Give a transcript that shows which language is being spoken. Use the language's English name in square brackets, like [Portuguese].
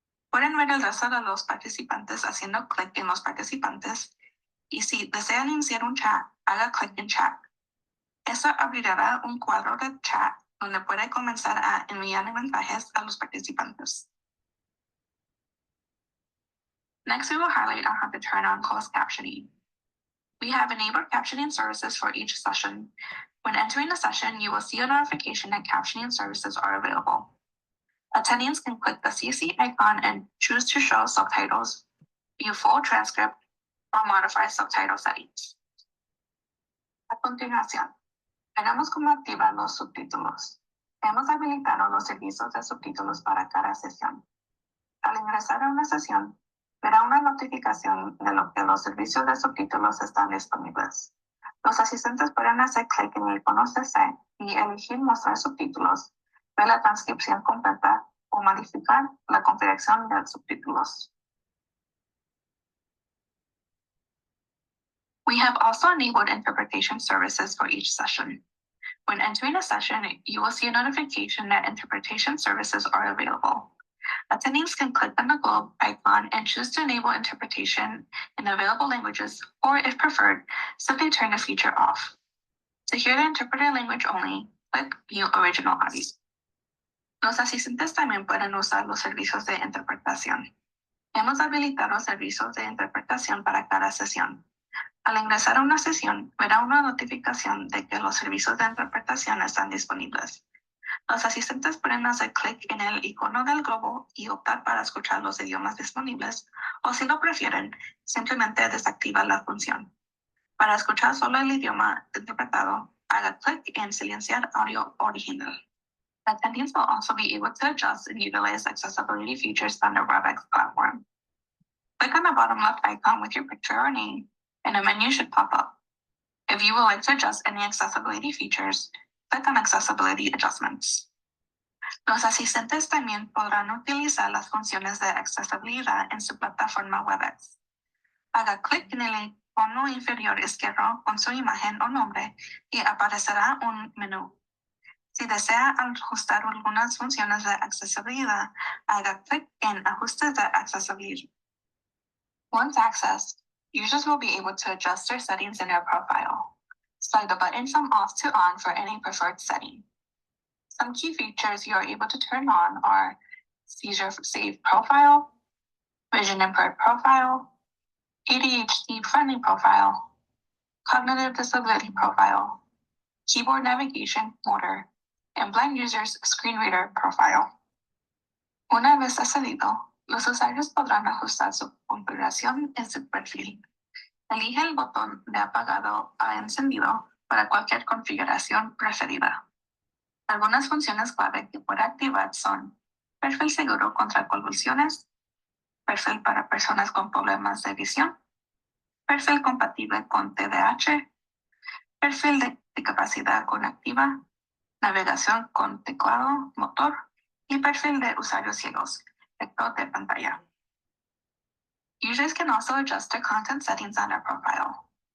[Spanish] Pueden ver el resto de los participantes haciendo clic en los participantes y si desean iniciar un chat, haga clic en chat. Eso abrirá un cuadro de chat donde puede comenzar a enviar mensajes a los participantes. [English] Next, we will highlight on how to turn on closed captioning. We have enabled captioning services for each session. When entering a session, you will see a notification that captioning services are available. Attendees can click the CC icon and choose to show subtitles, view full transcript, or modify subtitle settings. [Spanish] A continuación, veremos cómo activar los subtítulos. Hemos habilitado los servicios de subtítulos para cada sesión. Al ingresar a una sesión, verá una notificación de lo que los servicios de subtítulos están disponibles. Los asistentes pueden hacer clic en el icono CC y elegir mostrar subtítulos, ver la transcripción completa o modificar la configuración de subtítulos. [English] We have also enabled interpretation services for each session. When entering a session, you will see a notification that interpretation services are available. Attendees can click on the globe icon and choose to enable interpretation in available languages, or if preferred, simply turn the feature off. To hear the interpreted language only, click View Original Audio. [Spanish] Los asistentes también pueden usar los servicios de interpretación. Hemos habilitado servicios de interpretación para cada sesión. Al ingresar a una sesión, verá una notificación de que los servicios de interpretación están disponibles. Los asistentes pueden hacer clic en el icono del globo y optar para escuchar los idiomas disponibles, o si lo prefieren, simplemente desactiva la función. Para escuchar solo el idioma interpretado, haga clic en silenciar audio original. [English] Attendees will also be able to adjust and utilize accessibility features on the WebEx platform. Click on the bottom left icon with your picture or name, and a menu should pop up. If you would like to adjust any accessibility features, click on Accessibility Adjustments. [Spanish] Los asistentes también podrán utilizar las funciones de accesibilidad en su plataforma WebEx. Haga clic en el icono inferior izquierdo con su imagen o nombre y aparecerá un menú. Si desea ajustar algunas funciones de accesibilidad, haga clic en Ajustes de accesibilidad. [English] Once accessed, users will be able to adjust their settings in their profile. Slide the button from off to on for any preferred setting. Some key features you are able to turn on are seizure safe profile, vision impaired profile, ADHD friendly profile, cognitive disability profile, keyboard navigation motor, and blind users screen reader profile. [Spanish] Una vez accedido, los usuarios podrán ajustar su configuración en su perfil. Elige el botón de apagado a encendido para cualquier configuración preferida. Algunas funciones clave que puede activar son perfil seguro contra convulsiones, perfil para personas con problemas de visión, perfil compatible con TDAH, perfil de discapacidad cognitiva, navegación con teclado motor y perfil de usuarios ciegos, lector de pantalla. [English] Users can also adjust their content settings on their profile.